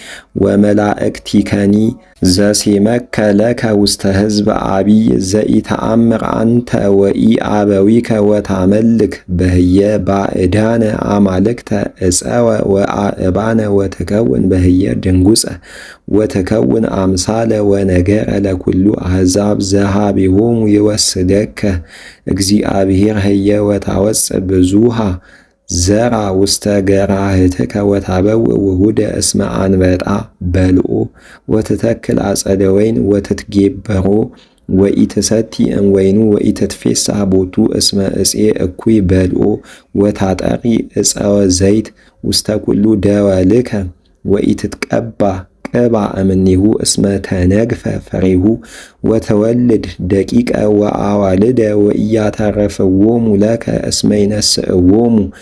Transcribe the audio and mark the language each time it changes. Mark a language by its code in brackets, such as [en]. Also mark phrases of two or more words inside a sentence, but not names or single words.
[gez] ወመላእክቲከኒ ዘሴመከ ለከ ውስተ ሕዝብ አቢይ ዘኢተአምር አንተ ወኢአበዊከ ወታመልክ በህየ ባዕዳነ አማልክተ እፀወ ወአእባነ ወትከውን በህየ ድንጉፀ ወትከውን አምሳለ ወነገረ ለኩሉ አሕዛብ ዘሃቢሆሙ ይወስደከ እግዚአብሔር ህየ ወታወፅእ ብዙሃ ዘራ ውስተ ገራህትከ ወታበውእ ውሁደ እስመ አንበጣ በልኦ ወትተክል አጸደ ወይን ወትትጌበሮ ወኢትሰቲ እምወይኑ ወኢትትፌሳህ ቦቱ እስመ ዕፄ እኩይ በልኦ ወታጠሪ ዕፀወ ዘይት ውስተ ኩሉ ደወልከ ወኢትትቀባ ቅባ እምኔሁ እስመ ተነግፈ ፍሬሁ ወተወልድ ደቂቀ ወአዋልደ ወኢያተረፍዎሙ ለከ እስመ ይነስእዎሙ